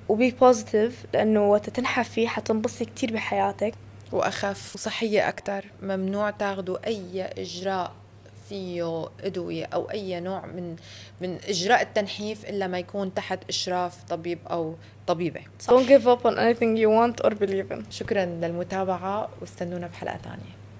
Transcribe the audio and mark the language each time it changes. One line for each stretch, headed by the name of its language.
Arabic: وبي positive لأنه وقت تنحفي حتنبسطي كتير بحياتك وأخف وصحية أكتر. ممنوع تاخدوا أي إجراء فيه أدوية أو أي نوع من إجراء التنحيف إلا ما يكون تحت إشراف طبيب أو طبيبة.
English: Don't give up on anything you want or believe in.
Arabic: شكرا للمتابعة واستنونا بحلقة تانية.